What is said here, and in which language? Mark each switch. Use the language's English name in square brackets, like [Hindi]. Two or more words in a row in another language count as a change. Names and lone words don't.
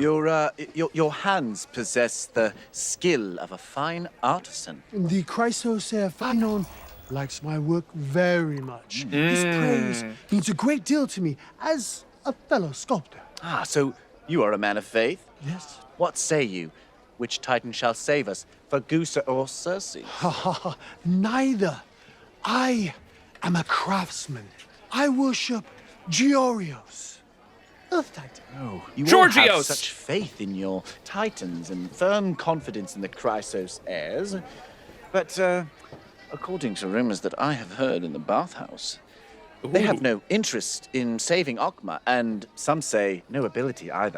[English] Your hands possess the skill of a fine artisan. The Chrysos Phanon likes my work very much. His praise means a great deal to me as a fellow sculptor. Ah, so you are a man of faith? Yes. What say you? Which titan shall save us, Fagusa or Circe? Ha ha ha. Neither. I am a craftsman. I worship Georios, Earth Titan. Oh, you all have Georgios! such faith in your titans and firm confidence in the Chrysos heirs. But, according to rumors that I have heard in the bathhouse, they have no interest in saving Okma, and some say no ability either.